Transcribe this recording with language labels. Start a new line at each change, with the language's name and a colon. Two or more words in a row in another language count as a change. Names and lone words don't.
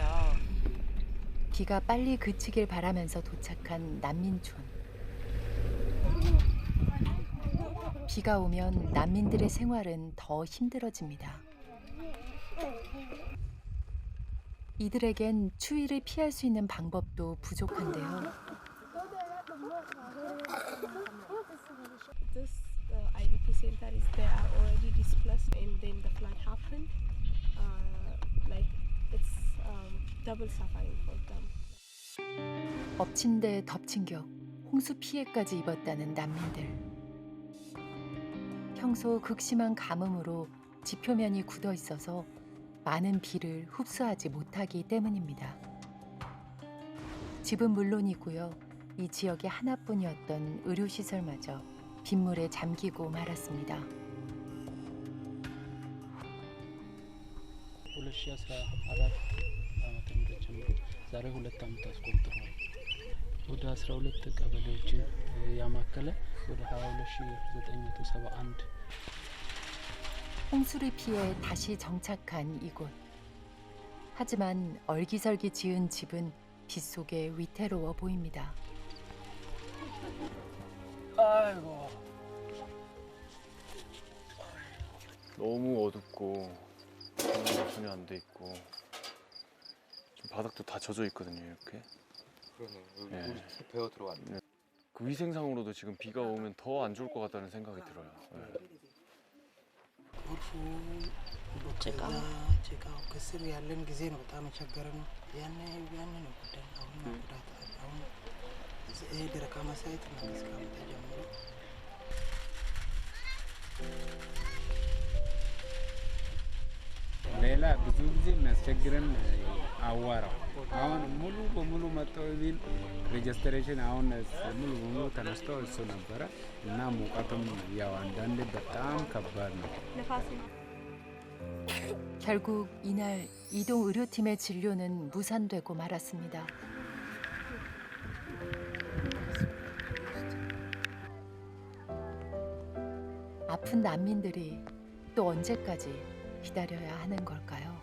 Korean: 비가 빨리 그치길 바라면서 도착한 난민촌. 비가 오면 난민들의 생활은 더 힘들어집니다. 이들에겐 추위를 피할 수 있는 방법도 부족한데요.
English: This IDP center is they are already displaced and then the flood happened. Like it's double suffering for them.
Korean: 엎친 데 덮친 격, 홍수 피해까지 입었다는 난민들. 평소 극심한 가뭄으로 지표면이 굳어 있어서 많은 비를 흡수하지 못하기 때문입니다. 집은 물론이고요. 이 지역의 하나뿐이었던 의료시설마저 빗물에 잠기고 말았습니다.
Amharic: 2014 ዓመተ ምህረት ጀምሮ ዛሬ 2 ዓመት አስቆጥሯል። ወደ 12 ቀበሌዎችን ያማከለ ወደ 22971
Korean: 홍수를 피해 다시 정착한 이곳. 하지만 얼기설기 지은 집은 빗속에 위태로워 보입니다. 아이고. 너무 어둡고 조명도 전혀 안 돼 있고 좀 바닥도 다 젖어 있거든요, 이렇게. 그러네요. 여기 네. 물이 쭉 배어 들어왔네. 네. 그 위생상으로도 지금 비가 오면 더 안 좋을 것 같다는 생각이 들어요. 네.
Amharic: ጎርፉ ጭቃው ከስር ያለን ጊዜ ነው በጣም የቸገረን። ያኔ ነው ጉዳይ። አሁን ነው ጉዳት። አሁን ይሄ ደረቃማ ሳይት መንግስት ካመጣ ጀምሮ ሌላ ብዙ ጊዜ የሚያስቸግረን አዋራው አሁን ሙሉ በሙሉ መጥተው ቢል ሬጅስትሬሽን አሁን ሙሉ በሙሉ ተነስተው እሱ ነበረ እና ሙቀቱም ያው አንዳንዴ በጣም ከባድ ነው።
Korean: 결국 이날 이동 의료팀의 진료는 무산되고 말았습니다. 아픈 난민들이 또 언제까지 기다려야 하는 걸까요?